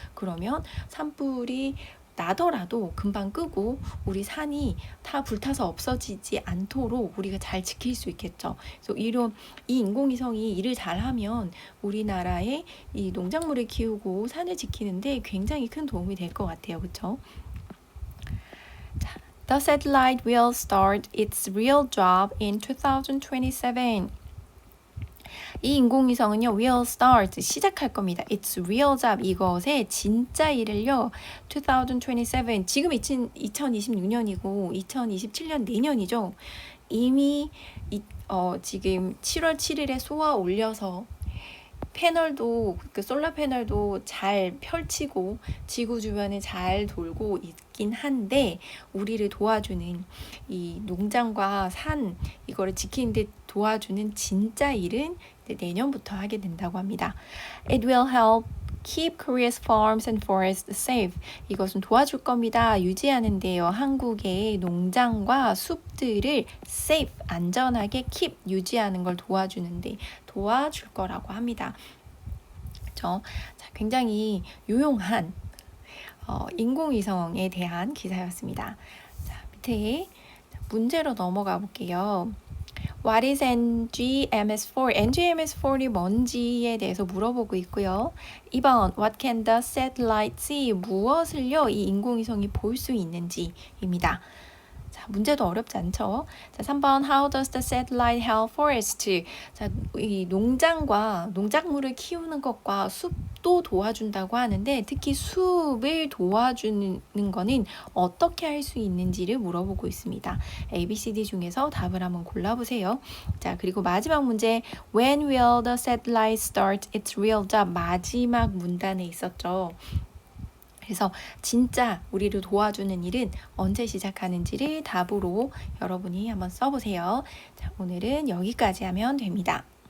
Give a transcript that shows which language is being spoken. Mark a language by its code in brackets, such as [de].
[ko] 그러면 산불이 나더라도 금방 끄고 우리 산이 다 불타서 없어지지 않도록 우리가 잘 지킬 수 있겠죠. 그래서 이 인공위성이 일을 잘하면 우리나라의 이 농작물을 키우고 산을 지키는데 굉장히 큰 도움이 될 것 같아요. 그렇죠? [en] The satellite will start its real job in 2027. [ko] 이 인공위성은요, [en] will start, [ko] 시작할 겁니다. [en] It's real job, [ko] 이것의 진짜 일을요, 2027, 지금 2026년이고 2027년 내년이죠. 이미 지금 7월 7일에 쏘아 올려서 패널도 그 솔라 패널도 잘 펼치고 지구 주변에 잘 돌고 있긴 한데 우리를 도와주는 이 농장과 산 이거를 지키는 데 도와주는 진짜 일은 내년부터 하게 된다고 합니다. [en] It will help keep Korea's farms and forests safe. [ko] 이것은 도와줄 겁니다. 유지하는데요. 한국의 농장과 숲들을 [en] safe, [ko] 안전하게 [en] keep, [ko] 유지하는 걸 도와주는데 도와줄 거라고 합니다. 자, 굉장히 유용한 인공위성에 대한 기사였습니다. 자, 밑에 문제로 넘어가 볼게요. [en] What is NGMS4? [ko] NGMS4이 뭔지에 대해서 물어보고 있고요. 2번 [en] What can the satellite see? [ko] 무엇을요? 이 인공위성이 볼 수 있는지입니다. 자, 문제도 어렵지 않죠? 자, 3번 [en] How does the satellite help forest? [ko] 자, 이 농장과 농작물을 키우는 것과 숲도 도와준다고 하는데 특히 숲을 도와주는 거는 어떻게 할 수 있는지를 물어보고 있습니다. A, B, C, D 중에서 답을 한번 골라보세요. 자, 그리고 마지막 문제 [en] When will the satellite start its real job? [ko] 마지막 문단에 있었죠. 그래서 진짜 우리를 도와주는 일은 언제 시작하는지를 답으로 여러분이 한번 써보세요. 자, 오늘은 여기까지 하면 됩니다.